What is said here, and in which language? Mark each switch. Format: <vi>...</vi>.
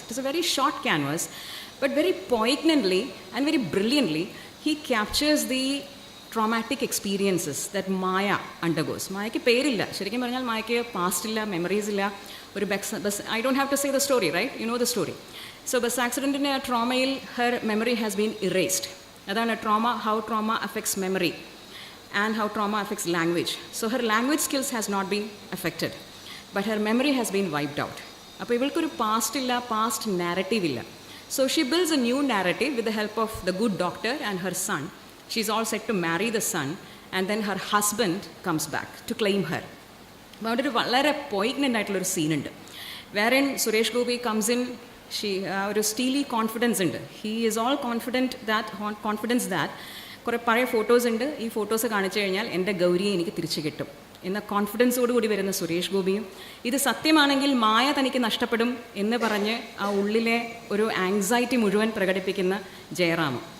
<en>It is a very short canvas, but very poignantly and very brilliantly he captures the traumatic experiences that Maya undergoes.</en> <ml>മായയ്ക്ക് പേരില്ല, ശരിക്കും പറഞ്ഞാൽ മായയ്ക്ക് past ഇല്ല, memories ഇല്ല. ഒരു bus</ml> <en>I don't have to say the story,</en> <ml>right? You know the story.</ml> <en>so</en> <ml>bus ആക്സിഡൻറ്റിൻ്റെ ട്രോമയിൽ</ml> <en>Her memory has been erased. അതാണ് how trauma affects memory and how trauma affects language. So her language skills has not been affected, but her memory has been wiped out.</en> <ml>അപ്പോൾ ഇവൾക്കൊരു past ഇല്ല, past narrative ഇല്ല.</ml> <en>So she builds a new narrative with the help of the good doctor and her son. She's all set to marry the son, and then her husband comes back to claim her.</en> <ml>അപ്പോൾ അവിടെ ഒരു വളരെ പോയിഗ്നൻ്റ് ആയിട്ടുള്ളൊരു സീനുണ്ട്. വേറെ Suresh Gopi comes in, ഒരു Steely confidence ഉണ്ട്.</ml> <en>he is all confidence that</en> <ml>കുറേ പഴയ ഫോട്ടോസ് ഉണ്ട്, ഈ ഫോട്ടോസ് കാണിച്ചു കഴിഞ്ഞാൽ എൻ്റെ ഗൗരിയെ എനിക്ക് തിരിച്ചു കിട്ടും എന്ന കോൺഫിഡൻസോടുകൂടി വരുന്ന സുരേഷ് ഗോപിയും, ഇത് സത്യമാണെങ്കിൽ മായ തനിക്ക് നഷ്ടപ്പെടും എന്ന് പറഞ്ഞ് ആ ഉള്ളിലെ ഒരു ആങ്സൈറ്റി മുഴുവൻ പ്രകടിപ്പിക്കുന്ന ജയറാമും.</ml>